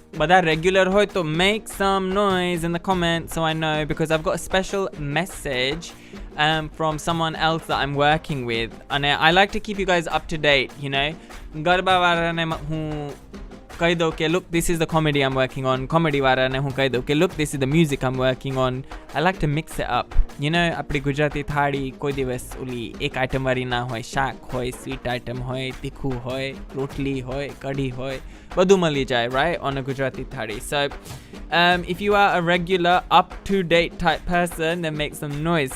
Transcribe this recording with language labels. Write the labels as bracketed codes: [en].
[en] But that regular hoy to make some noise in the comments so I know, because I've got a special message from someone else that I'm working with, and I like to keep you guys up to date, you know. [gu] Garba warane hu કહી દઉં કે [en] look, this is the comedy I'm working on. [gu] Comedy વાળાને હું કહી દઉં કે [en] look, this is the music I'm working on. I like to mix it up. You know, [gu] આપણી ગુજરાતી થાળી કોઈ દિવસ ઓલી એક આઈટમ વાળી ના હોય. શાક હોય, સ્વીટ આઈટમ હોય, તીખું હોય, રોટલી હોય, કઢી હોય, બધું મળી જાય, [en] right, on a Gujarati thali. So if you are a regular up-to-date type person, then make some noise.